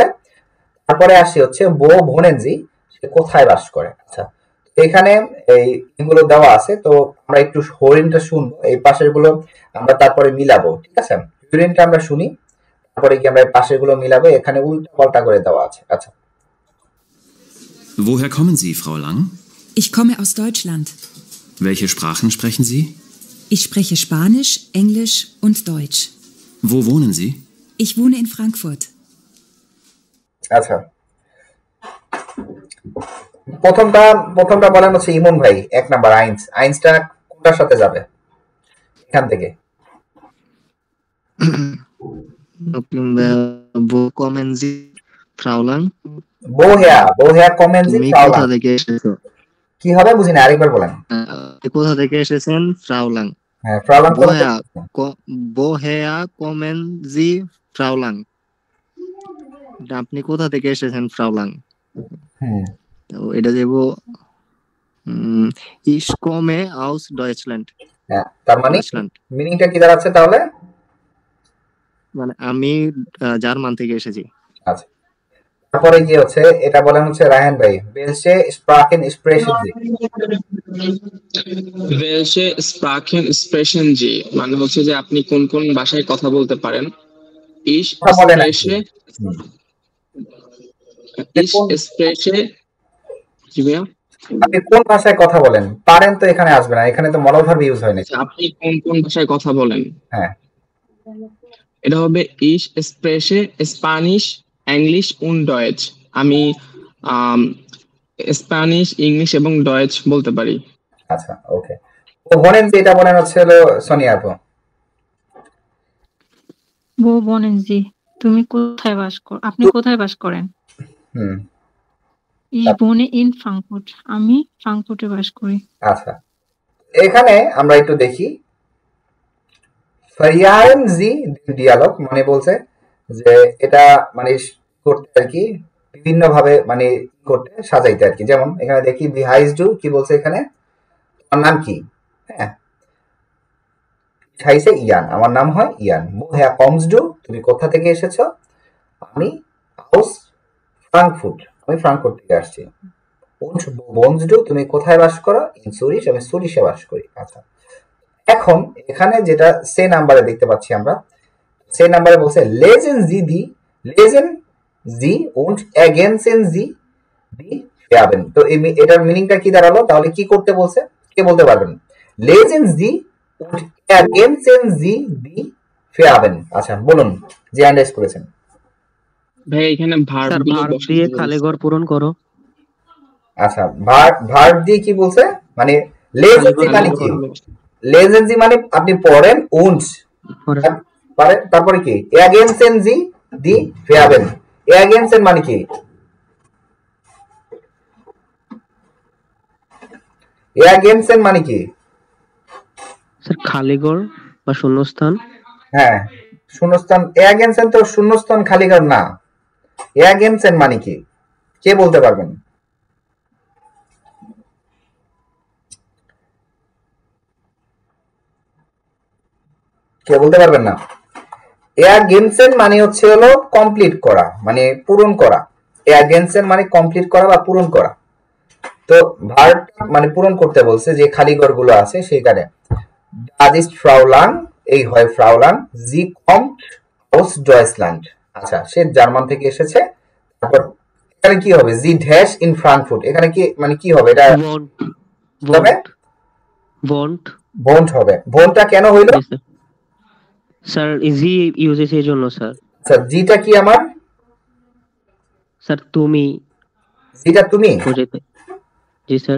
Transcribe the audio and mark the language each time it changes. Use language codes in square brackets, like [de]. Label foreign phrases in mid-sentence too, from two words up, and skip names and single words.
[bn] তারপরে আসি হচ্ছে বো ভোনেনজি, সে কোথায় বাস করে। আচ্ছা, এখানে এইগুলো দেওয়া আছে, তো আমরা একটু হরিণটা শুনবো, এই পাশের গুলো আমরা তারপরে মিলাবো, ঠিক আছে। হরিণটা আমরা শুনি, তারপরে কি আমরা পাশের গুলো মিলাবো, এখানে উল্টা পাল্টা করে দেওয়া আছে। আচ্ছা, [de] Woher kommen Sie, Frau Lang? Ich komme aus Deutschland. Welche Sprachen sprechen Sie? Ich spreche Spanisch, Englisch und Deutsch. Wo wohnen Sie? Ich wohne in Frankfurt. [bn] আচ্ছা, প্রথমটা বলেন হচ্ছে ইমন ভাই, 1 নাম্বার আইনস। আইনসটা কোনটার সাথে যাবে এখান থেকে? [de] Wo kommen Sie, Frau Lang? Woher kommen Sie [bn] তুমি ফ্রাউলাং। কোথা থেকে এসেছো? কি হবে বুঝিনি, আরেকবার বলেন। কোথা থেকে এসেছেন, ফ্রাউলাং? হ্যাঁ, ফ্রাউলাং [de] Woher kommen Sie [bn] ফ্রাউলাং, আপনি কোথা থেকে এসেছেন, ফ্রাউলাং? তো এটা দেব [de] ich komme aus Deutschland। [bn] হ্যাঁ, তার মানে মিনিংটা কি দাঁড়াচ্ছে তাহলে? মানে আমি জার্মান থেকে এসেছি। আচ্ছা, তারপরে কি হচ্ছে, এটা বলেন হচ্ছে রায়হান ভাই, [de] Welche Sprachen sprechen Sie. Welche Sprachen sprechen Sie [bn] মানে হচ্ছে যে আপনি কোন কোন ভাষায় কথা বলতে পারেন। [de] ich spreche [bn] কি ভাইয়া, আপনি কোন ভাষায় কথা বলেন পারেন, তো এখানে আসবে না, এখানে তো মডেল ভার্ব ইউজ হয় না। আপনি কোন কোন ভাষায় কথা বলেন, হ্যাঁ, এটা হবে [de] ich spreche Spanish, English und Deutsch। [bn] আমি স্প্যানিশ, ইংলিশ এবং ডয়েচ বলতে পারি। আচ্ছা ওকে, তো বলেন যে এটা বলেন হচ্ছে সোনিয়া আপু। [de] Wo wohnen Sie, [bn] তুমি কোথায় বাস করো, আপনি কোথায় বাস করেন? [de] Ich wohne in Frankfurt, [bn] আমি ফ্রাঙ্কফুর্টে বাস করি। আচ্ছা, এখানে আমরা একটু দেখি [de] Variieren Sie Dialog [bn] মানে বলছে যে এটা মানে করতে আর কি বিভিন্ন ভাবে মানে করতে সাজাইতে আর কি। যেমন এখানে দেখি [de] Wie heißt du [bn] কি বলছে, এখানে তোমার নাম কি, হ্যাঁ [de] Heiße Jan, [bn] আমার নাম হয় ইয়ান। হ্যাঁ [de] Kommst du, [bn] তুমি কোথা থেকে এসেছো, আমি [de] aus Frankfurt, [bn] আমি ফ্রাঙ্কফুর্ট থেকে আসছি। [de] und wo wohnst du [bn] তুমি কোথায় বাস করো [de] in Zurich [bn] আমি সুরিশে বাস করি আচ্ছা এখন এখানে যেটা সে নাম্বারে দেখতে পাচ্ছি আমরা সে নাম্বারে বলছে [de] lesen Sie und ergänzen Sie die Verben [bn] তো এটার মিনিংটা কি দাঁড়ালো তাহলে কি করতে বলছে কে বলতে পারবেন [de] lesen Sie und ergänzen Sie die Verben [bn] আচ্ছা বলুন যে আন্ডারস্ট্যান্ড করেছেন ভাই এখানে ভার্ব দিয়ে খালি ঘর পূরণ করো আচ্ছা ভার্ব দিয়ে কি বলছে মানে [de] lesen Sie [bn] মানে কি [de] lesen Sie [bn] মানে আপনি পড়েন und তারপরে কি [de] ergänzen Sie die Verben [bn] ergänzen মানে কি ergänzen মানে কি স্যার খালি ঘর বা শূন্যস্থান হ্যাঁ শূন্যস্থান ergänzen তো শূন্যস্থান খালি ঘর না ergänzen মানে কি কে বলতে পারবেন কে বলতে পারবেন না ergänzen মানে হচ্ছে হলো কমপ্লিট করা মানে পূরণ করা ergänzen মানে কমপ্লিট করা বা পূরণ করা তো ভার্ব মানে পূরণ করতে বলছে যে খালি ঘরগুলো আছে সেইখানে [de] das ist Fraulein [bn] এই হয় Fraulein [de] sie kommt aus Deutschland [bn] আচ্ছা সে জার্মান থেকে এসেছে তারপর এখানে কি হবে [de] sie dash in Frankfurt [bn] এখানে কি মানে কি হবে এটা হবে বন্ড হবে বন্ডটা কেন হইলো স্যার ইজি ইউজেস এর জন্য স্যার স্যার জিটা কি আমার স্যার তুমি জিটা তুমি বুঝাইতে জি স্যার